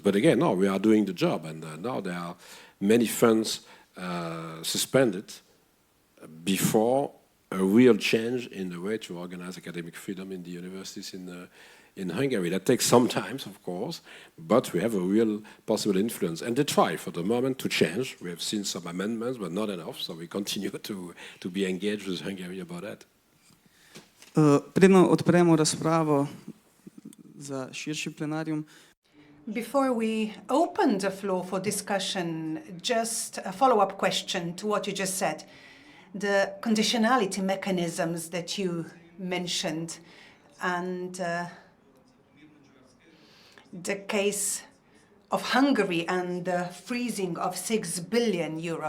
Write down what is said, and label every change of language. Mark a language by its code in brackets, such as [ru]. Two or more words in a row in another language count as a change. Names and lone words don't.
[en] But again, no, we are doing the job, and now there are many funds suspended before a real change in the way to organize academic freedom in the universities in Hungary. That takes some time, of course, but we have a real possible influence. And they try for the moment to change. We have seen some amendments, but not enough, so we continue to be engaged with Hungary about that. [sl] Preden odpremo razpravo za širši plenarium, [en] Before we open the floor for discussion, just a follow-up question to what you just said. The conditionality mechanisms that you mentioned, and the case of Hungary and the freezing of 6 billion euro.